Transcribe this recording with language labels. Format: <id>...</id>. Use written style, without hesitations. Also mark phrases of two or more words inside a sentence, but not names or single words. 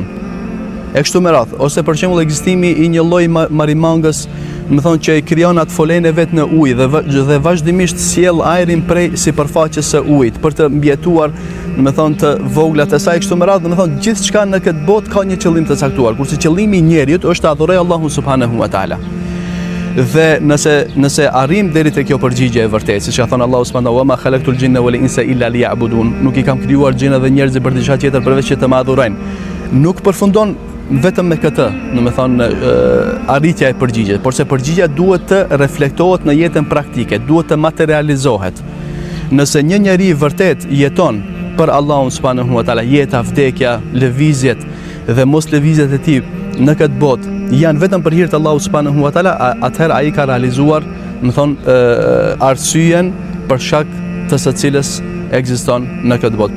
<sq>E kështu me radhë, ose për shembull ekzistimi i një lloj marimangës, domethënë që e krijon atë folenë vet në ujë dhe vazhdimisht sjell ajrin prej sipërfaqes së ujit për të mbijetuar, domethënë të voglat e saj, kështu me radhë, domethënë gjithçka në këtë botë ka një qëllim të caktuar, kurse qëllimi i njeriut është të adhurojë Allahun</sq> <ar>سبحانه وتعالى.</ar> <sq>Dhe nëse arrim deri te kjo përgjigje e vërtetë, siç ka thënë Allahu</sq> <ar>سبحانه وما خلقت الجن والإنس إلا ليعبدون,</ar> <sq>nuk i kam krijuar gjinët dhe njerëzit për diçka tjetër përveç që të më adhurojnë. Nuk përfundon vetëm me këtë, domethënë arritja e përgjigjes, por se përgjigja duhet të reflektohet në jetën praktike, duhet të materializohet. Nëse një njeri vërtet jeton për Allahun</sq> <ar>سبحانه وتعالى,</ar> <sq>jeta, vdekja, lëvizjet dhe mos lëvizjet e tij në këtë botë janë vetëm për hir të Allahut</sq> <ar>سبحانه وتعالى,</ar> <sq>atëherë ai ka realizuar, domethënë arsyeën për shkak të së cilës ekziston në këtë botë.</sq>